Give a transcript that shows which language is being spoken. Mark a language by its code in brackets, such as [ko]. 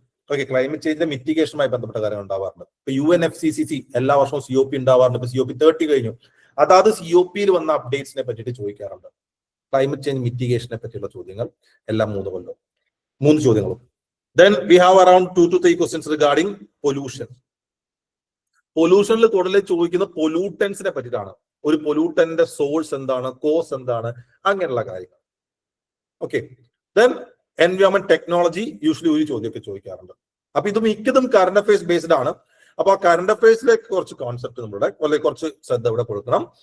[ml] Okay, climate ചേഞ്ചിന്റെ മിറ്റിഗേഷനുമായി ബന്ധപ്പെട്ട കാര്യങ്ങൾ ഉണ്ടാവാറുണ്ട്. ഇപ്പൊ UNFCCC എല്ലാ വർഷവും COP ഉണ്ടാവാറുണ്ട്. ഇപ്പൊ COP 30 കഴിഞ്ഞു. അതാത് COPയിൽ വന്ന അപ്ഡേറ്റ്സിനെ പറ്റിയിട്ട് ചോദിക്കാറുണ്ട്. ക്ലൈമറ്റ് ചേഞ്ച് മിറ്റിഗേഷനെ പറ്റിയുള്ള ചോദ്യങ്ങൾ എല്ലാ 3 ചോദ്യങ്ങളും. [en] Then we have around 2 to 3 questions regarding pollution. [ml] പൊല്യൂഷനിൽ കൂടുതൽ ചോദിക്കുന്ന പൊല്യൂട്ടൻസിനെ പറ്റിയിട്ടാണ്. ഒരു പൊല്യൂട്ടന്റെ സോഴ്സ് എന്താണ്, കോസ് എന്താണ്, അങ്ങനെയുള്ള കാര്യങ്ങൾ. Okay, then environment technology usually ഒരു ചോദ്യമൊക്കെ ചോദിക്കാറുണ്ട്. അപ്പൊ ഇത് മിക്കതും കറന്റ് അഫയേഴ്സ് ബേസ്ഡ് ആണ്. അപ്പൊ ആ കറന്റ് അഫയേഴ്സിലേക്ക് കുറച്ച് കോൺസെപ്റ്റ് നമ്മുടെ വളരെ കുറച്ച് ശ്രദ്ധ ഇവിടെ കൊടുക്കണം.